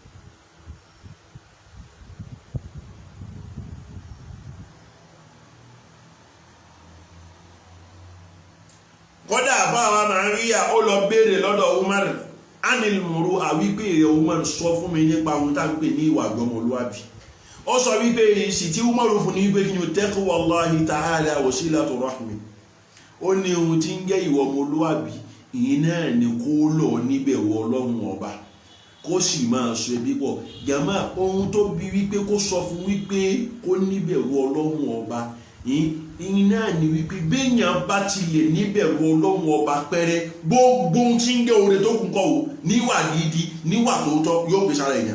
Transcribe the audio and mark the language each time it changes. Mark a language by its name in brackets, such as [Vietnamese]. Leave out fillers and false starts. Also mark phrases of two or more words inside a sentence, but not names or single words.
[Yoruba] Kódà àfáàwà Muawiya ó lọ béèrè lọ́dọ̀ Umar [Arabic] عن المروءة [Yoruba] wípé èrè Umar sọ fún mi nípa ohun tá ń pè ní ìwà ìjọmọlúwàbí. Ó sọ wípé èsì tí Umar fún ní wípé kí ni [Arabic] تقوى الله تعالى وصلة الرحم. [Yoruba] Ó ní ohun tí ń jẹ́ ìwà ọmọlúwàbí ìyẹn náà ni kó lọ níbẹ̀rù Ọlọ́run ọba kó sì máa sọ ẹbí pọ̀. Jàmá ohun tó bí wípé kó sọ fún wípé kó níbẹ̀rù Ọlọ́run ọba iná ni wípé béèyàn bá ti lè níbẹ̀rù Ọlọ́run ọba pẹ́rẹ́ gbogbo tí ń jẹ́ oore tó kún kọ́ o níwà gidi níwà tòótọ́ yóò gbé sára èèyàn.